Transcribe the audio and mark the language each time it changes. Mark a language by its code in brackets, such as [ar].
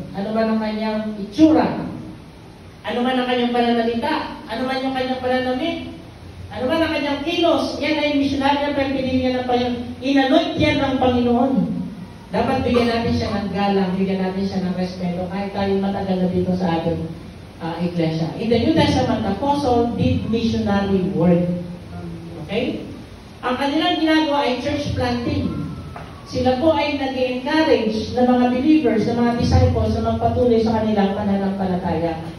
[tl] Ano man ang kanyang itsura, ano man ang kanyang pananalita, ano man yung kanyang pananamit, ano man ang kanyang kilos, yan ay missionary na pinili niya ng Panginoon. Inanoint yan ng Panginoon. Dapat bigyan natin siya ng galang, bigyan natin siya ng respeto, kahit tayo matagal na dito sa ating iglesia. [en] In the New Testament, the apostle did missionary work. [tl] Okay? Ang kanilang ginagawa ay church planting. Sila po ay nag-encourage ng mga believers, ng mga disciples na magpatuloy sa kanilang pananampalataya.